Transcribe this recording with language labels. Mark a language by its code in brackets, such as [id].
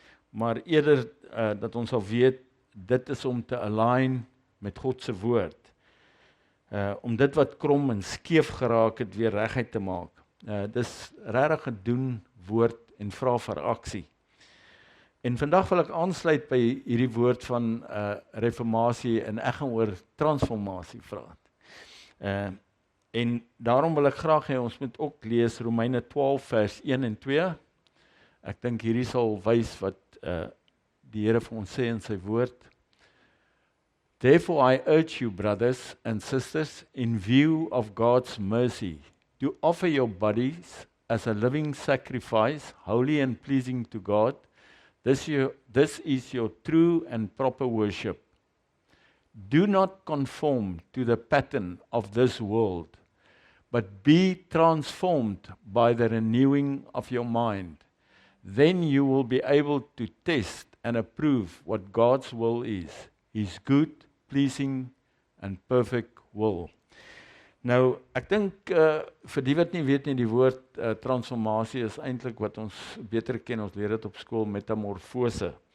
[af] Maar eerder dat ons sal weet, dit is om te align met God se woord. Om dit wat krom en skeef geraak het weer reguit te maak. Dis regtig gedoen woord en vra vir aksie. En vandag wil ek aansluit by hierdie woord van reformatie en ek gaan oor transformasie praat. En daarom wil ek graag hê ons moet ook lees Romeine 12 vers 1 en 2. Ek dink hierdie sal wys wat die Here vir ons sê in sy woord. [en] Therefore I urge you, brothers and sisters, in view of God's mercy, to offer your bodies as a living sacrifice, holy and pleasing to God. This is your true and proper worship. Do not conform to the pattern of this world, but be transformed by the renewing of your mind. Then you will be able to test and approve what God's will is, his good, pleasing and perfect will. [af] Nou, ek dink vir die wat nie weet nie, die woord transformasie is eintlik wat ons beter ken, ons leer dit op skool, metamorfose.